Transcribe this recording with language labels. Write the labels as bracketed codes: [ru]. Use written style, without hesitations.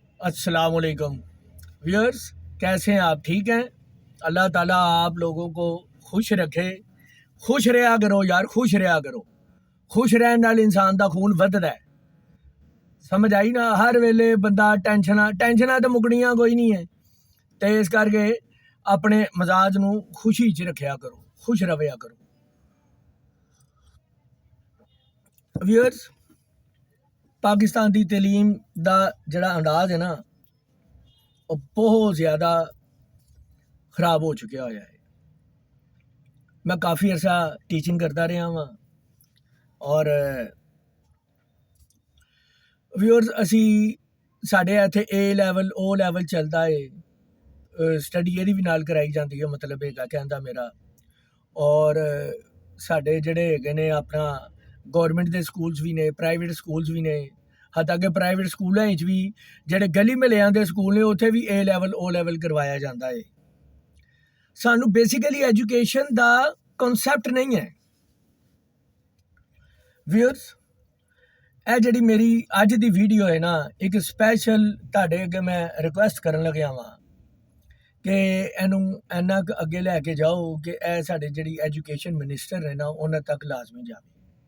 [ur] السلام علیکم ویورز، کیسے ہیں آپ؟ ٹھیک ہیں؟ اللہ تعالیٰ آپ لوگوں کو خوش رکھے. خوش رہا کرو یار، خوش رہا کرو. [pa] خوش رہن نال انسان دا خون وددا ہے. سمجھ آئی نا؟ ہر ویلے بندہ ٹینشناں تو مکنیاں کوئی نہیں ہے. تو اس کر کے اپنے مزاج نو خوشی چ رکھیا کرو، خوش رہیا کرو. ویورز، پاکستان دی تعلیم دا جڑا انداز ہے نا، وہ بہت زیادہ خراب ہو چکا ہوا ہے. [ur] میں کافی عرصہ ٹیچنگ کرتا رہا [pa] ہاں اور ویورز اسی ساڈے اتنے اے لیول او لیول چلتا ہے. [ur] سٹڈی یہ بھی نال کرائی جاتی ہے، [pa] مطلب ہے کہندا میرا. اور ساڈے جڑے ہے نے اپنا گورنمنٹ دے سکولز بھی نے، پرائیویٹ سکولز بھی نے. حتیٰ کہ پرائیویٹ سکولوں بھی جڑے گلی محلیاں دے سکول نے اتنے بھی اے لیول او لیول کروایا جاتا ہے. سانو بیسیکلی ایجوکیشن دا کنسیپٹ نہیں ہے. ویورز، اے جڑی میری اج دی ویڈیو ہے نا، ایک اسپیشل تہاڈے اگے میں ریکویسٹ کرن لگیا وا کہ اینوں اینا اگے لے کے جاؤ کہ اے ساڈے جڑی ایجوکیشن منسٹر ہے نا انہاں تک لازمی جاوے.